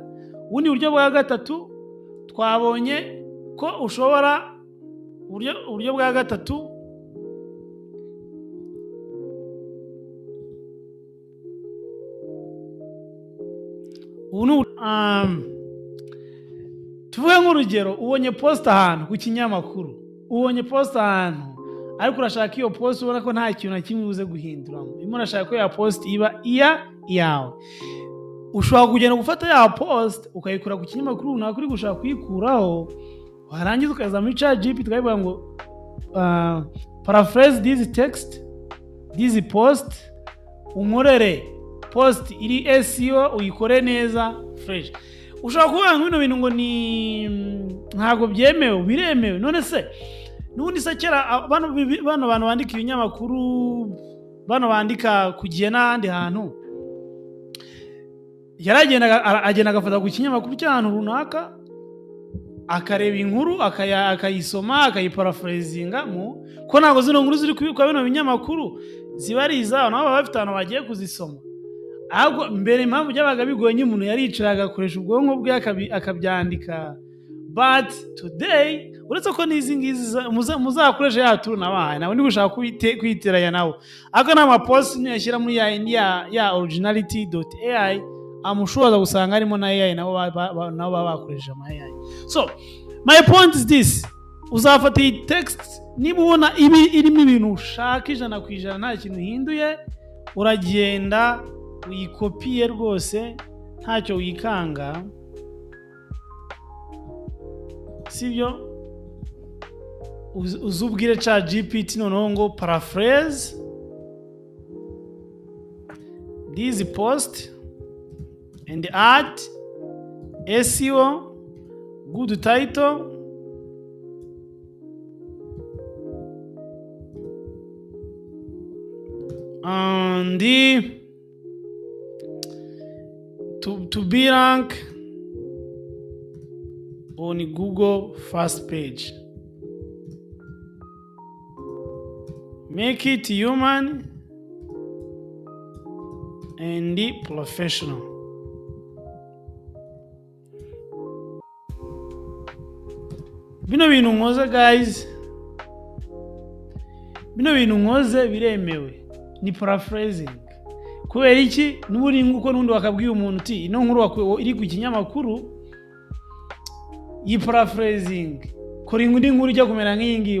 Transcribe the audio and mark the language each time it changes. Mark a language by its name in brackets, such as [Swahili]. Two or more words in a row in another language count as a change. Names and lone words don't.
[Kinyarwanda] Ubundi buryo bwa gatatu twabonye ko ushobora uburyo bwa gatatu tuvuge nk'urugero, ubonye post ahantu ku kinyamakuru, ariko urashaka iyo post ubona ko nta kintu na kimwe uze guhinduramo, urimo urashaka ko ya post iba yawe. Ushobora kugenda gufata ya post ukayikura ku kinyamakuru runaka uri gushaka kuyikuraho, warangiza ukaza muri ChatGPT ukayivuga ngo [English] paraphrase this text, this post, [Kinyarwanda] umurere post iri SEO, uyikore neza fresh. Ushobora kuvuga ngo bino bintu ngo ni ntago byemewe, biremewe. None se nubundi se kera bano bantu bandika ibinyamakuru, bano bandika kugiye n'ahandi hantu, agenda agafata ku kinyamakuru cy'ahantu runaka, akareba inkuru akayisoma, akayiparaphrasinga ko ntago zino nkuru ziri kubikwa bino binyamakuru ziba ari izabo, nabo baba bafite abantu bagiye kuzisoma. Ahubwo mbere impamvu byabaga bigoye, umuntu yaricara agakoresha ubwonko bwe akabyandika. [English] But today [Kinyarwanda] uretse ko n'izi ngizi muzakoresha yaturu nabahaye, nawe ndi gushaka kwiteranya nawe, ako ni amapost yashyira muri ya originality.ai, amushoboza gusanga harimo na AI nabo baba bakoresha ama AI. [English] So my point is this: [Kinyarwanda] uzafata iyi text, niba ubona irimo ibintu ushaka 100% nta kintu hinduye, uragenda uyikopiye rwose ntacyo wikanga, sibyo? Uzubwire ChatGPT noneho ngo paraphrase [English] this post and add SEO, good title, and to be rank on Google first page. Make it human and professional. [Kinyarwanda] Bino bintu nkoze guys, bino bintu nkoze biremewe, ni paraphrasing. Kubera iki? N'uburi nguko nundi wakabwiye umuntu uti ino nkuru iri ku kinyamakuru yi paraphrasing, kora indi nkuru ijya kumera nk'iyingi.